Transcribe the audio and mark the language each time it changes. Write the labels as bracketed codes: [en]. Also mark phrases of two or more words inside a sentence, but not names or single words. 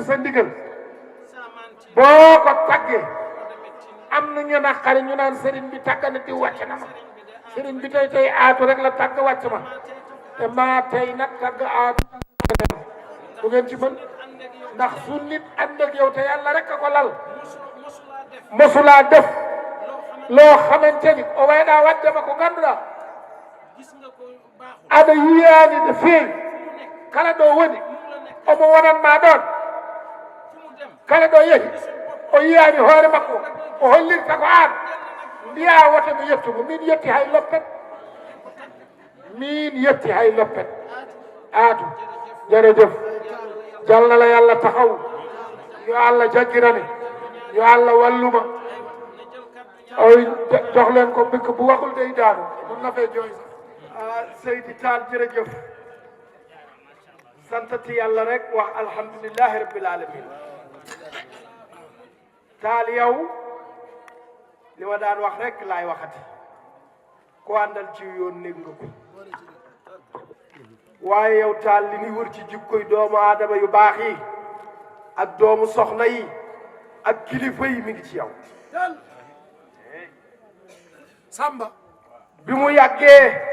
[wo] sa ndigal boo ko tàggee am na ñu naqari ñu naan sëriñ bi tàgg na di wàcc na ma sëriñ bi tey aatu rek la tàgg wàcc ma te maa tey nag tàgg aatu bu ngeen ci mën ndax su nit ànd ak yow te yàlla rek a ko lal mosulaa def loo xamante ni [ff] o wayɗa waddema ko ganduɗa aɗa yiyani de feewi kala ɗo woni omo wonanma ɗon kala ɗo yehi o yiyani hoore makko o hollirta ko an mbiya woto mi yettumo min yetti hay [wo] loppet aatu jërëjëf jal na la yàlla taxaw [ff] yo Allah jaggirane yo Allah walluma [wo] oy jox leen ko mbikk bu waxul day daanu mun na fee jooy sax Seydi Tall jërëjëf santati yàlla rek wax [ar] alhamdulillahi rabbil alamin [wo] Tall yow li ma daan wax rek laay waxati ko àndal ci yoon néeg nga ko waaye yow Tall li ñuy wër ci jikkoy doomu aadama yu baax yi ak doomu soxna yi ak kilifa yi mi ngi ci yow Samba bi mu yàggee